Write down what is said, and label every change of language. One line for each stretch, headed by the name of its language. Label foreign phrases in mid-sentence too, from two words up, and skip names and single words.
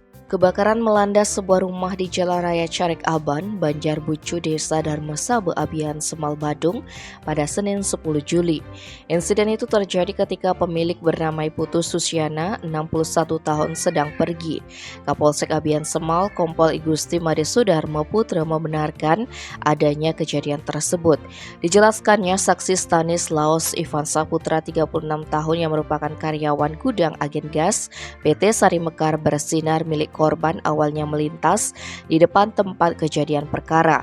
Indonesian: Kebakaran melanda sebuah rumah di Jalan Raya Carik Aban, Banjarbucu, Desa Darmasabe, Abian, Semal, Badung pada Senin 10 Juli. Insiden itu terjadi ketika pemilik bernama Putu Susiana, 61 tahun sedang pergi. Kapolsek Abian Semal, Kompol Igusti Made Sudarmo Putra membenarkan adanya kejadian tersebut. Dijelaskannya saksi Stanislaus Ivan Saputra, 36 tahun yang merupakan karyawan gudang agen gas PT Sari Mekar Bersinar milik korban awalnya melintas di depan tempat kejadian perkara.